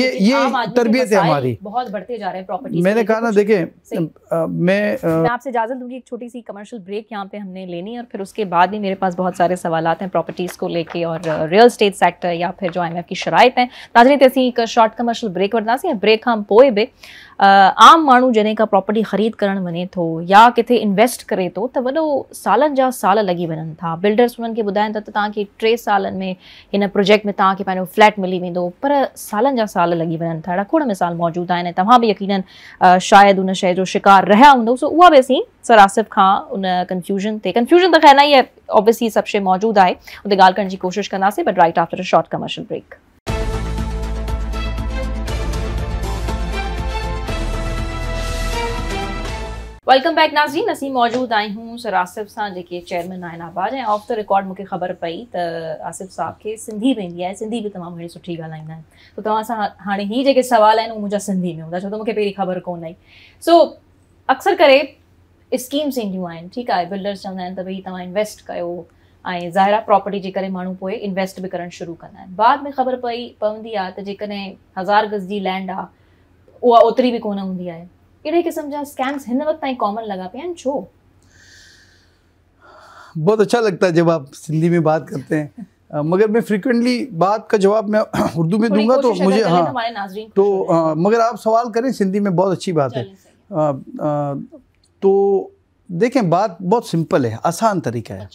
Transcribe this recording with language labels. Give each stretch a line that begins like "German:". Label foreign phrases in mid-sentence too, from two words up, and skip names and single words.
Urdu: یہ تربیت ہے ہماری. بہت بڑھتے جا رہے ہیں پراپرٹی. میں نے کہا نا، دیکھیں میں آپ سے اجازت دوں گی، ایک چھوٹی سی
English: commercial break
Urdu: یہاں پے ہم نے لینی ہے اور پھر اس کے بعد بھی میرے پاس بہت سارے سوالات ہیں پراپرٹیز کو لے کے اور
English: real estate sector
Urdu: یا پھر جو IMF کی شرائط ہیں.
Sindhi: नाज़रीन, असीं एक
English: short commercial break
Sindhi: वठंदासीं। ब्रेक खां पोइ बि आम माण्हू जॾहिं का प्रॉपर्टी ख़रीद करणु वञे थो या किथे इन्वेस्ट करे थो त वॾो सालनि जा साल लॻी वञनि था। बिल्डर्स उन्हनि खे ॿुधाइनि था त तव्हांखे 3 सालनि में हिन प्रोजेक्ट में तव्हांखे पंहिंजो फ्लैट मिली वेंदो, पर सालनि जा साल लॻी वञनि था। अहिड़ा खोड़ मिसाल मौजूदु आहिनि। तव्हां बि यकीनन शायदि उन शइ जो शिकार रहिया हूंदो। सो उहा बि असीं सर आसिफ खां उन कंफ्यूजन त ख़ैर न आहे, ऑब्वियसली सभु शइ मौजूदु आहे, उते ॻाल्हि करण जी कोशिशि कंदासीं,
English: but right after a short commercial break. welcome back
Sindhi: नाज़रीन, असीं मौजूद आहियूं सर आसिफ सां, जेके चेयरमैन आहिनि आबाद। ऐं
English: off the record
Sindhi: मूंखे ख़बर पई त आसिफ साहब खे सिंधी में ईंदी आहे, सिंधी बि तमामु घणी सुठी ॻाल्हाईंदा आहिनि। त तव्हां सां हाणे ही जेके सवाल आहिनि उहे मुंहिंजा सिंधी में हूंदा, छो त मूंखे पहिरीं ख़बर कोन हुई। सो अक्सर करे स्कीम्स ईंदियूं आहिनि, ठीकु आहे, बिल्डर्स चवंदा आहिनि त भई तव्हां इन्वेस्ट कयो, ऐं ज़ाहिर प्रॉपर्टी जे करे माण्हू पोइ इन्वेस्ट बि करणु शुरू कंदा आहिनि। बाद में ख़बर पवंदी आहे त जेकॾहिं 1000 गज़ जी लैंड आहे, उहा ओतिरी बि कोन हूंदी आहे। अहिड़े क़िस्म जा स्कैम्स हिन वक्त ताईं कॉमन
Urdu: لگا پے ہیں,
Sindhi: छो?
Urdu: بہت اچھا لگتا ہے جب آپ سندھی میں بات کرتے ہیں، مگر میں فریکوئنٹلی بات کا جواب میں اردو میں دوں گا تو مجھے، ہاں، تو مگر آپ سوال کریں سندھی میں، بہت اچھی بات ہے. تو دیکھیں، بات بہت سمپل ہے، آسان طریقہ ہے.